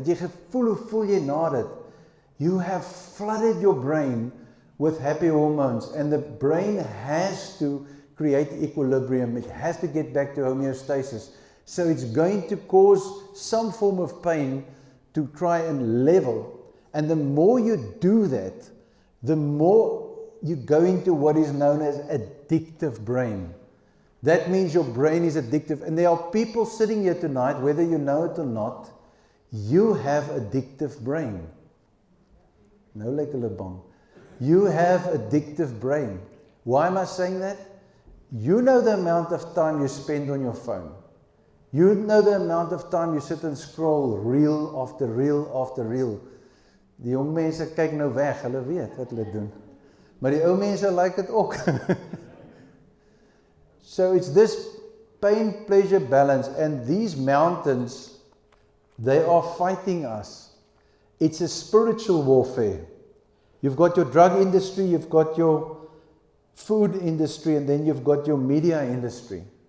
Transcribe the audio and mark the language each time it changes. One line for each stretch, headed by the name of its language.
Afrikaans: Het jy gevoel, hoe voel jy na dit?
English: You have flooded your brain with happy hormones, and the brain has to create equilibrium. It has to get back to homeostasis. So it's going to cause some form of pain to try and level. And the more you do that, the more you go into what is known as addictive brain. That means your brain is addictive. And there are people sitting here tonight, whether you know it or not, you have addictive brain. No like a bang. You have addictive brain. Why am I saying that? You know the amount of time you spend on your phone. You know the amount of time you sit and scroll reel after reel after reel.
Afrikaans: Die jong mense kyk nou weg, hulle weet wat hulle doen. Maar die ou mense like dit ook.
English: So it's this pain-pleasure balance, and these mountains, they are fighting us. It's a spiritual warfare. You've got your drug industry, you've got your food industry, and then you've got your media industry.